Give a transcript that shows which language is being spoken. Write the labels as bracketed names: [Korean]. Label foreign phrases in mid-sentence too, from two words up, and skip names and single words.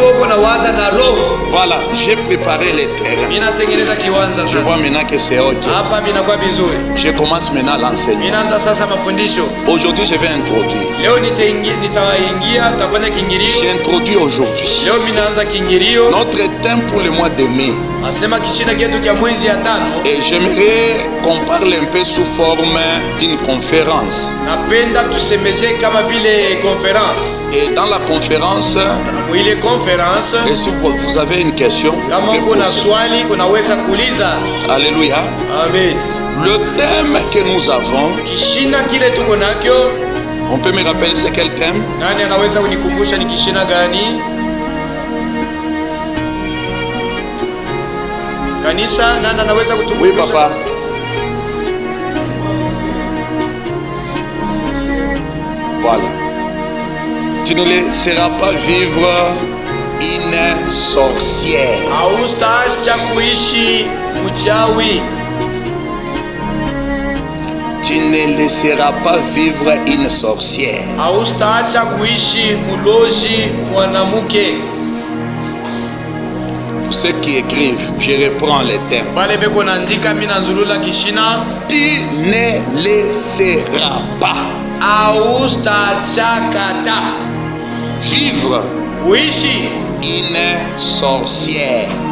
[French] Voilà, j'ai préparé les terrains. Je vois maintenant que c'est ok. Je commence maintenant à l'enseigner. Aujourd'hui je vais introduire. J'ai introduit aujourd'hui notre thème pour le mois de mai. [Swahili] Asema kishina ketu kya mwezi ya tano. [French] Et j'aimerais qu'on parle un peu sous forme d'une conférence. [Swahili] Napenda tusemeze kama vile conférence. [French] Et dans la conférence, [Swahili] ile conférence, [French] et si vous avez une question, [Swahili] kama kuna swali unaweza kuuliza. [French] Alléluia. Amen. Le thème que nous avons, kishina kile tuko nakyo, on peut me rappeler c'est quel thème? [Swahili] Nani anaweza kunikumbusha ni kishina gani? Kanisa, nani anaweza kutukumbusha? [French] Oui, papa. Voilà. Tu ne laisseras pas vivre une sorcière. [Swahili] Hautaacha kuishi mchawi. [French] Tu ne laisseras pas vivre une sorcière. [Swahili] Hautaacha kuishi mulozi mwanamke. [French] Ceux qui écrivent, je reprends les termes. Tu ne laisseras pas vivre une sorcière.